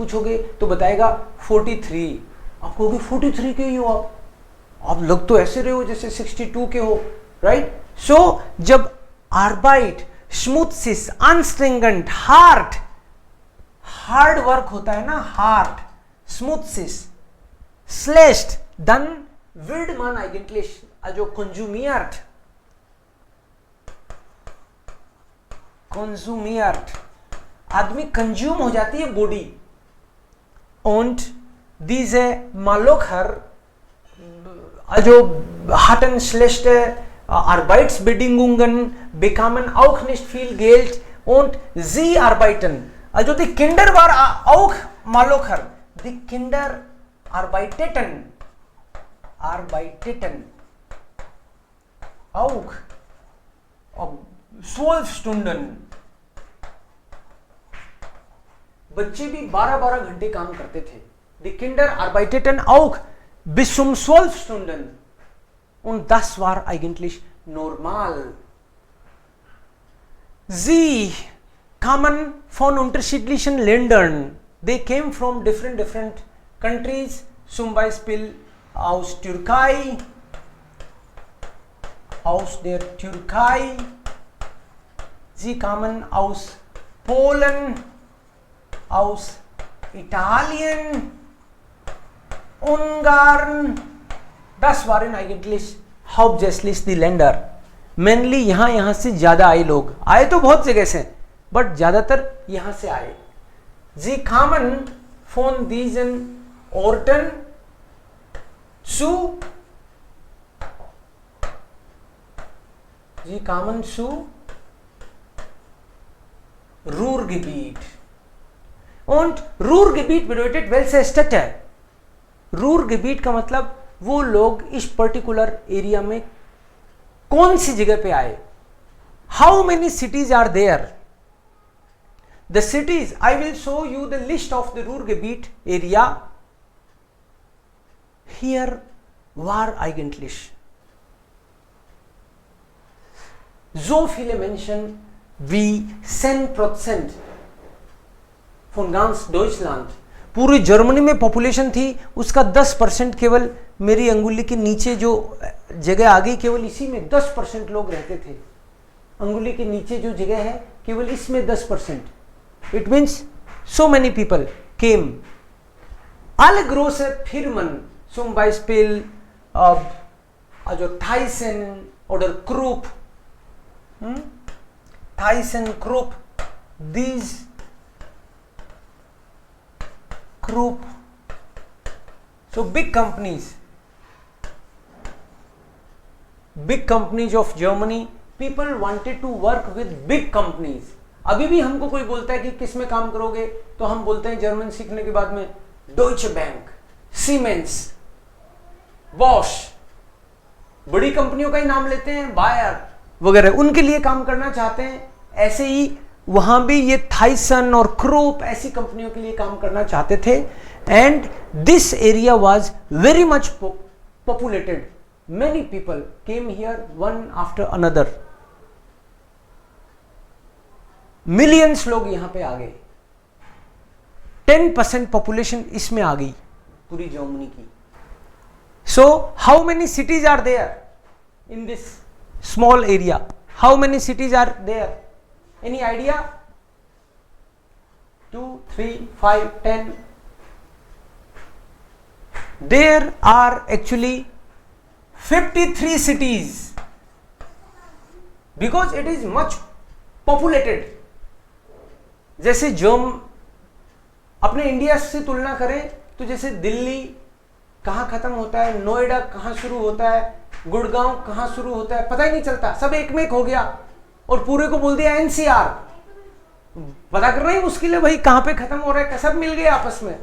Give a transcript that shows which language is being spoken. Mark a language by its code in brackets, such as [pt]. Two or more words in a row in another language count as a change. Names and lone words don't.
[hi] आप उसको एज पूछोगे तो बताएगा 43, आप कहोगे 43 के ही हो आप लग तो ऐसे रहे हो जैसे 62 के हो, राइट? सो जब आर्बाइट, स्मूथसिस, अनस्ट्रिंगेंट, [en] hard work [hi] होता है ना, हार्ड, स्मूथसिस, स्लेस्ट, [de] dann wird man eigentlich also konsumiert, [hi] आदमी कंज्यूम हो जाती है बॉडी। [de] und diese Malocher also hatten schlechte Arbeitsbedingungen, bekamen auch nicht viel Geld und sie arbeiten, also die Kinder waren auch Malocher, die Kinder arbeiteten auch 12 Stunden, [hi] बच्चे भी 12-12 घंटे काम करते थे। [de] Die Kinder arbeiteten auch bis zum 12 Stunden und das war eigentlich normal. Sie kamen von unterschiedlichen Ländern, [en] they came from different countries, [de] zum Beispiel aus Türkei, aus der Türkei, sie kamen aus Polen, aus Italien, Ungarn, das waren eigentlich hauptsächlich die Länder. [hi] Mainly यहां से ज्यादा आए लोग, आए तो बहुत जगह से, बट ज्यादातर यहां से आए। [de] Sie kamen von diesen Orten zu, sie kamen zu Ruhrgebiet. Und Ruhrgebiet bedeutet welche Städte? [hi] Ruhrgebiet का मतलब वो लोग इस [en] particular area [hi] में कौन सी जगह पे आए। [en] How many cities are there? The cities, I will show you the list of the Ruhrgebiet area. [de] Here war eigentlich so viele Menschen wie 10% von ganz Deutschland, [hi] पूरी जर्मनी में पॉपुलेशन थी उसका 10% केवल मेरी अंगुली के नीचे जो जगह आ गई, केवल इसी में 10% लोग रहते थे। अंगुली के नीचे जो जगह है केवल इसमें 10%। [en] It means so many people came. [de] Alle große Firmen, zum Beispiel also Thyssen oder Krupp, Thyssen, Krupp, [en] these Krupp, so big companies of Germany, people wanted to work with big companies. [hi] अभी भी हमको कोई बोलता है कि किस में काम करोगे तो हम बोलते हैं जर्मन सीखने के बाद में डॉइचे बैंक, सीमेंस, बॉश, बड़ी कंपनियों का ही नाम लेते हैं, बायर वगैरह, उनके लिए काम करना चाहते हैं। ऐसे ही वहां भी ये थाइसन और क्रूप ऐसी कंपनियों के लिए काम करना चाहते थे। [en] And this area was very much populated, many people came here one after another, [hi] मिलियंस लोग यहां पे आ गए। 10% पॉपुलेशन इसमें आ गई पूरी जर्मनी की। [en] So how many cities are there in this small area? How many cities are there? Any idea? 2, 3, 5, 10. There are actually 53 cities because it is much populated. [hi] जैसे अपने इंडिया से तुलना करें तो जैसे दिल्ली कहाँ खत्म होता है, नोएडा कहाँ शुरू होता है, गुड़गांव कहाँ शुरू होता है, पता ही नहीं चलता, सब एक में एक हो गया और पूरे को बोल दिया एनसीआर। पता करना ही मुश्किल है भाई कहां पे खत्म हो रहा है, सब मिल गए आपस में।